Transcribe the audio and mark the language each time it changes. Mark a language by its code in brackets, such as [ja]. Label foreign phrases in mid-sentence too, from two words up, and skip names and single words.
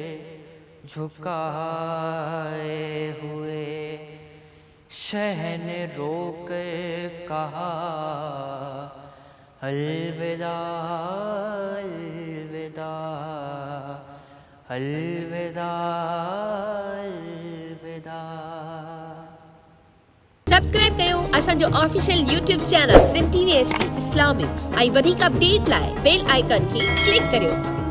[ur] جھکائے ہوئے شہن رو کر کہا الوداع الوداع الوداع الوداع [sd] سبسڪرائب कयो असांजो [en] official YouTube channel [sd] सिम TV HD इस्लामिक ऐं वधीक अपडेट लाइ [en] bell icon [sd] खे क्लिक करियो